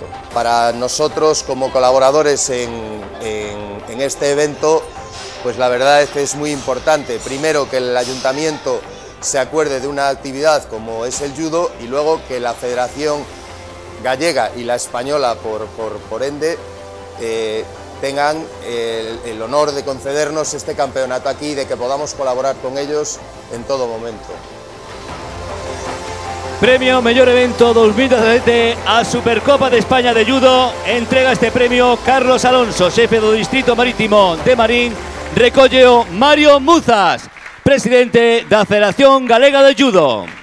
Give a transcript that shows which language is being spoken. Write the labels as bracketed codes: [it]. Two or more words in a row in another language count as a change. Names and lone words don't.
[es] Para nosotros como colaboradores en este evento, pues la verdad es que es muy importante, primero que el ayuntamiento se acuerde de una actividad como es el judo y luego que la Federación Gallega y la Española por ende tengan el honor de concedernos este campeonato aquí y de que podamos colaborar con ellos en todo momento. [gl] Premio Mellor Evento 2017 a Supercopa de España de Judo. Entrega este premio Carlos Alonso, xefe do Distrito Marítimo de Marín. Recolleo Mario Muzas, presidente da Federación Galega de Judo.